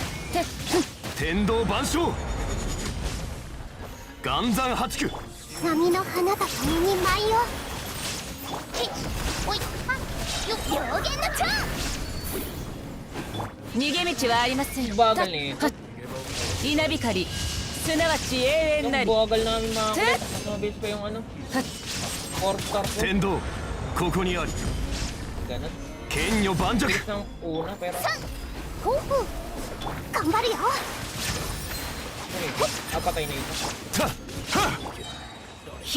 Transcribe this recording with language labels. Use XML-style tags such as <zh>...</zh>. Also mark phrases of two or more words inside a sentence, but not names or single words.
<ja>天道万象。岩山八九。波の花が共に舞いよ。おい、両言の蝶。逃げ道はありません。</ja> <tl>bagal eh.</tl> <ja>稲光すなわち永遠</ja> <tl>Yung</tl> <ja>なり。</ja> <tl>bagal namin mga kulit. Mas mabilis pa yung ano. 4 star ko.</tl> <ja>天道ここにあり。</ja> <tl>Ganun.</tl> <ja>剣女盤石。</ja> <tl>Bilis ng una pero...</tl> <ja>ほうほう。頑張るよ。</ja> <tl>Patay na isa. さはっ。ひゅっ</tl>